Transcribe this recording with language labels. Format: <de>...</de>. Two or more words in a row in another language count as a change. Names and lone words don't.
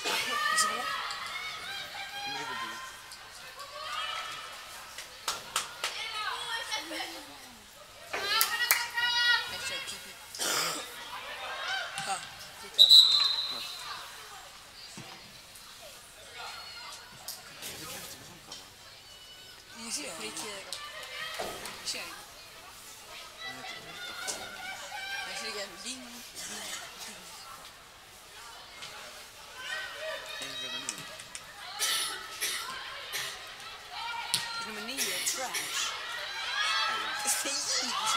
<is>Ég sé það. Nei, það er PP. Hæ? Líka það. Ég sé það. Frikið eða eitthvað. Ég sé það ekki.</is> <da>Jeg skal ikke have en lignende. Nummer 9 er trash. Det er easy.</da>